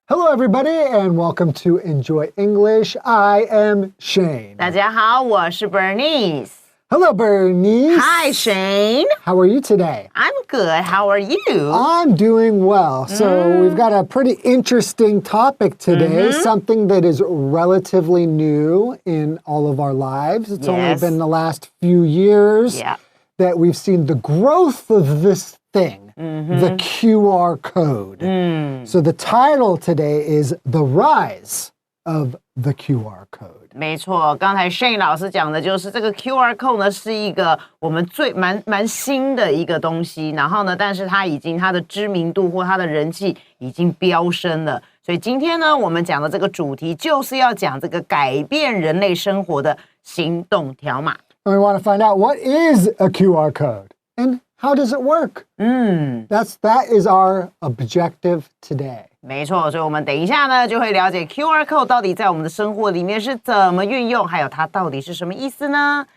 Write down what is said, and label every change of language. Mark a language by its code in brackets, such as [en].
[en] everybody, and welcome to Enjoy English. I am Shane. [zh] 大家好，我是 Bernice. [en] Hello, Bernice. Hi, Shane. How are you today? I'm good. How are you? I'm doing well. So we've got a pretty interesting topic today, something that is relatively new in all of our lives. It's only been the last few years that we've seen the growth of this thing, the QR code. So the title today is The Rise of the QR code. [zh] 没错，刚才 Shane 老师讲的就是这个 QR code 呢，是一个我们蛮新的一个东西，然后呢，但是它的知名度或它的人气已经飙升了。所以今天呢，我们讲的这个主题就是要讲这个改变人类生活的行动条码。 [en] And we want to find out what is a QR code and how does it work? That is our objective today. [zh] 没错，所以我们等一下呢就会了解 QR code 到底在我们的生活里面是怎么运用，还有它到底是什么意思呢？